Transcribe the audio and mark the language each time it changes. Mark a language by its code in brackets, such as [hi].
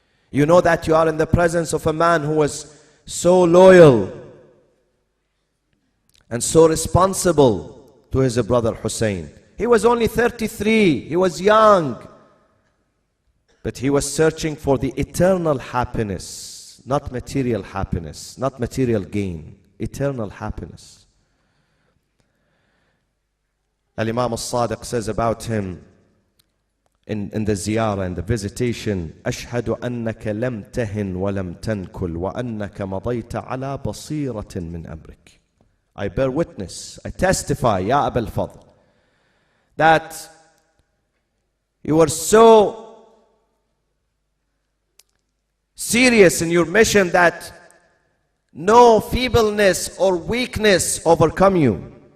[en] You know that you are in the presence of a man who was so loyal and so responsible to his brother Hussein. He was only 33, he was young, but he was searching for the eternal happiness, not material happiness, not material gain, eternal happiness. Al-Imam al-Sadiq says about him, in the ziyarah and the visitation, [ar] أشهد أنك لم تهن ولم تنكل وأنك مضيت على بصيرة من أمرك. [en] I bear witness, I testify, Ya Abu al-Fadl, that you were so serious in your mission that no feebleness or weakness overcome you.